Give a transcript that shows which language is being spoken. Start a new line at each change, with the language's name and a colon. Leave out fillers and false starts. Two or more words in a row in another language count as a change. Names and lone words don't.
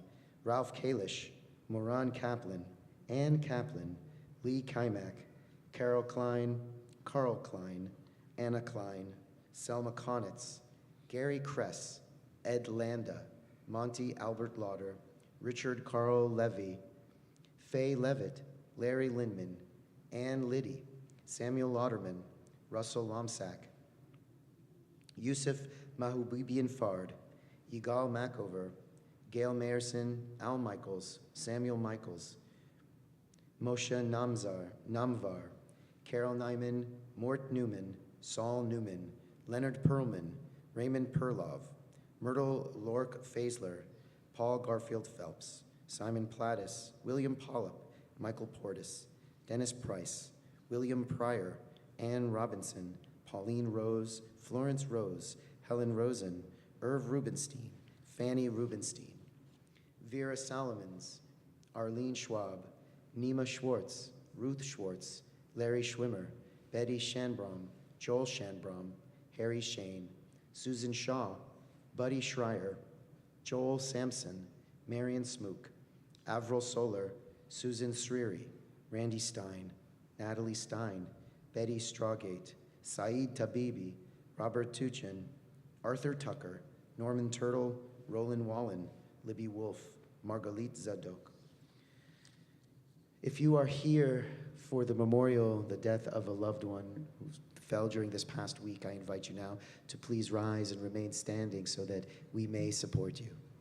English: Ralph Kalish, Moran Kaplan, Ann Kaplan, Lee Kimak, Carol Klein, Carl Klein, Anna Klein, Selma Konitz, Gary Kress, Ed Landa, Monty Albert Lauder, Richard Carl Levy, Faye Levitt, Larry Lindman, Ann Liddy, Samuel Lauderman, Russell Lomsack, Yusuf Mahubibian Fard, Yigal Macover, Gail Mayerson, Al Michaels, Samuel Michaels, Moshe Namvar, Carol Nyman, Mort Newman, Saul Newman, Leonard Perlman, Raymond Perlov, Myrtle Lork Faisler, Paul Garfield Phelps, Simon Plattis, William Pollop, Michael Portis, Dennis Price, William Pryor, Ann Robinson, Pauline Rose, Florence Rose, Helen Rosen, Irv Rubenstein, Fanny Rubenstein, Vera Solomons, Arlene Schwab, Nima Schwartz, Ruth Schwartz, Larry Schwimmer, Betty Shanbrom, Joel Shanbrom, Harry Shane, Susan Shaw, Buddy Schreier, Joel Sampson, Marion Smook, Avril Solar, Susan Sriri, Randy Stein, Natalie Stein, Betty Strawgate, Saeed Tabibi, Robert Tuchin, Arthur Tucker, Norman Turtle, Roland Wallen, Libby Wolf, Margalit Zadok. If you are here for the memorial, the death of a loved one who fell during this past week, I invite you now to please rise and remain standing so that we may support you.